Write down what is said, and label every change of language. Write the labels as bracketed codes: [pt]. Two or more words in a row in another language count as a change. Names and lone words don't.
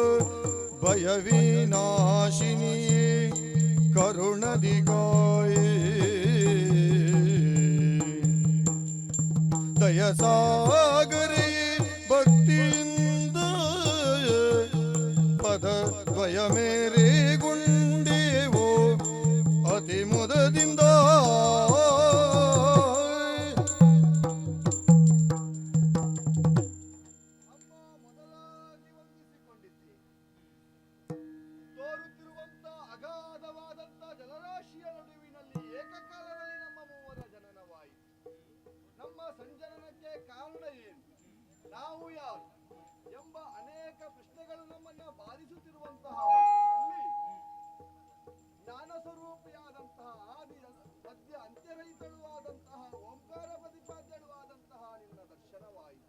[kn] ಭಯವಿನಾಶಿನಿ ಕರುಣದಿ ಗಾಯೇ ದಯಸಾಗರೇ ಭಕ್ತಿಯಿಂದ ಪದ ದ್ವಯ ಮೇರೆ ಗುಂಡೇವೋ ಅತಿ ಮುದದಿಂದ ತೋರುತ್ತಿರುವಂತ ಅಗಾಧವಾದಂತ ಜಲರಾಶಿಯ ನಡುವಿನಲ್ಲಿ ಏಕಕಾಲದಲ್ಲಿ ನಮ್ಮ ಮೂವರ ಜನನವಾಯಿತು. ನಮ್ಮ ಸಂಜನನಕ್ಕೆ ಕಾರಣ ಏನು, ನಾವು ಯಾರು ಎಂಬ ಅನೇಕ ಪ್ರಶ್ನೆಗಳು ನಮ್ಮನ್ನ ಬಾಧಿಸುತ್ತಿರುವಂತಹ ಹೊತ್ತಿನಲ್ಲಿ ಜ್ಞಾನ ಸ್ವರೂಪಿಯಾದಂತಹ ಆದಿ ಮಧ್ಯ ಅಂತ್ಯರಹಿತಳೂ ಆದಂತಹ ಓಂಕಾರ ಪ್ರತಿಪಾದ್ಯಳೂ ಆದಂತಹ ನಿನ್ನ ದರ್ಶನವಾಯಿತು.